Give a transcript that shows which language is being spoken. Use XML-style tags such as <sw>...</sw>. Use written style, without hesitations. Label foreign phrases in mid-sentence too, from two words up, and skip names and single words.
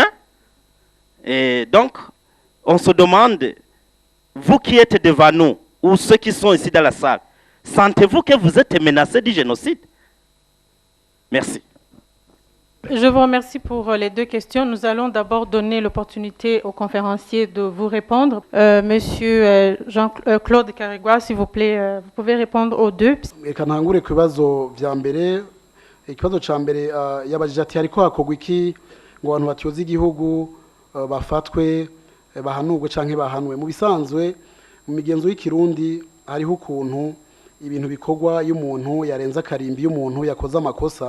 <fr>Et donc, on se demande, vous qui êtes devant nous, ou ceux qui sont ici dans la salle, sentez-vous que vous êtes menacés du génocide? Merci. Je vous remercie pour les deux questions. Nous allons d'abord donner l'opportunité aux conférenciers de vous répondre. Monsieur Jean-Claude Karigwa, s'il vous plaît, vous pouvez répondre aux deux.</fr> <rn>Reka ntangure ku bibazo vya mbere. Ikibazo ca mbere yabajije ati hariko hakorwa iki ngo abantu batyoza igihugu bafatwe bahanurwe canke bahanwe. Mu bisanzwe mu migenzo y'ikirundi hariho ukuntu ibintu bikorwa iyo umuntu yarenza akarimbi, iyo umuntu yakoze amakosa.</rn>